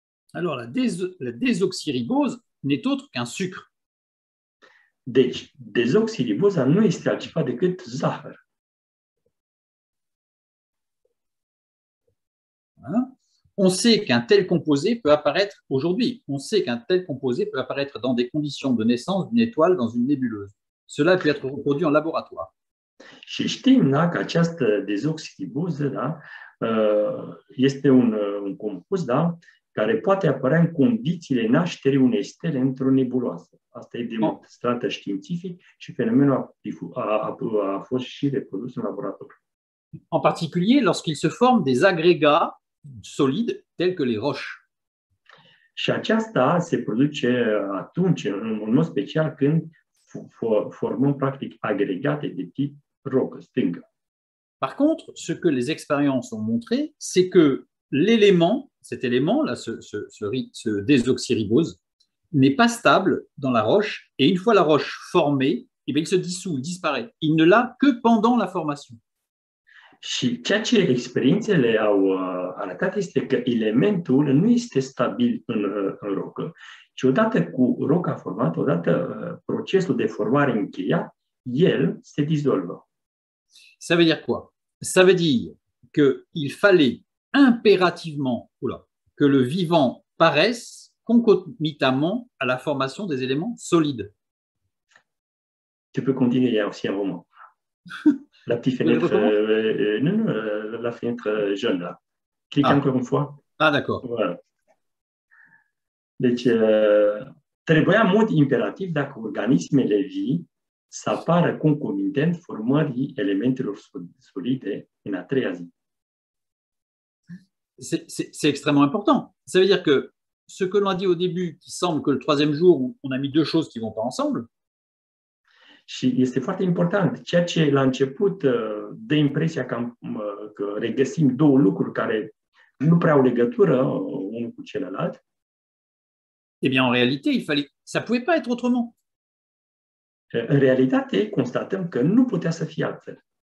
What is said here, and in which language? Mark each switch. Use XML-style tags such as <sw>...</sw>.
<fr>Alors, la désoxyribose n'est autre qu'un sucre.</fr> <ro>Deci, dezoxiriboza nu este altceva decât zahăr.</ro> <fr>Voilà. On sait qu'un tel composé peut apparaître aujourd'hui. On sait qu'un tel composé peut apparaître dans des conditions de naissance d'une étoile dans une nébuleuse. Cela peut être reproduit en laboratoire.</fr> <ro>Și știm, da, că această dezoxiriboză, da, este un compost, da, care poate apărea în condițiile nașterii unei stele într-o nebuloasă. Asta e demonstrată științific și fenomenul a fost și reprodus în laborator.</ro> <fr>En particulier lorsqu'il se forme des agrégats solides tels que les roches.</fr> <ro>Și aceasta se produce atunci, în mod special, când formăm practic agregate de tip rocă, stângă.</ro> <fr>Par contre, ce que les expériences ont montré, c'est que l'élément, cet élément, là, ce désoxyribose, n'est pas stable dans la roche, et une fois la roche formée, eh bien, il se dissout, il disparaît. Il ne l'a que pendant la formation.</fr> <ro>Și ceea ce experiențele au arătat este că elementul nu este stabil în rocă, ci odată cu roca formată, odată procesul de formare încheiat, el se dizolvă.</ro> <fr>Ça veut dire quoi? Ça veut dire qu'il fallait impérativement que le vivant paraisse concomitamment à la formation des éléments solides. Tu peux continuer aussi un roman. La petite fenêtre, non, la fenêtre jaune là. Clique encore une fois. Ah, d'accord. Voilà.</fr> <ro>Deci, trebuia în mod imperativ dacă organismele vii să apară concomitent formării elementelor solide în a treia zi.</ro> <fr>C'est extrêmement important. Ça veut dire que ce que l'on a dit au début, qui semble que le troisième jour, on a mis deux choses qui ne vont pas ensemble.</fr> <ro>Și este foarte important. Ceea ce la început dă impresia că regăsim două lucruri care nu prea au legătură unul cu celălalt.</ro> <fr>Eh bien, en réalité, ça ne pouvait pas être autrement.</fr> <ro>În realitate, constatăm că nu putea să fie altfel.</ro>